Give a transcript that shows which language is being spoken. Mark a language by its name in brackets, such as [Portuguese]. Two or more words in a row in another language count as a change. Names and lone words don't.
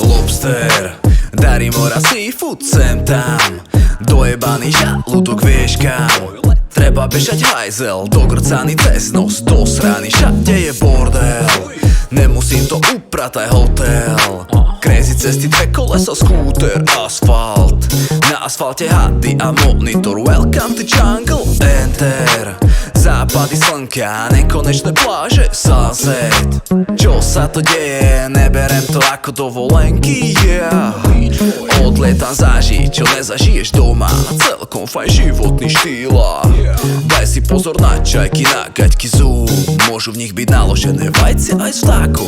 [Slovak] Lobster, dary mora, [English] seafood sem [Slovak] tam, dojebaný žalúdok vieš kam. Treba bežať hajzel, dogrcaný cez nos, do srany, všade je bordel. Nemusím to upratať hotel, [English] crazy cesty, [Slovak] dve kolesa, skúter, asfalt. Na asfalte hady a monitor, [English] welcome to jungle, enter. [Slovak] Západy slnka, nekonečné pláže, sunset. Čo sa to deje, neberem to ako dovolenky, yeah. Odlietam zažiť, čo nezažiješ doma, celkom fajn životný štýl. Daj si pozor na čajky, na gaťky zoom, môžu v nich byť naložené vajcia aj s vtákom.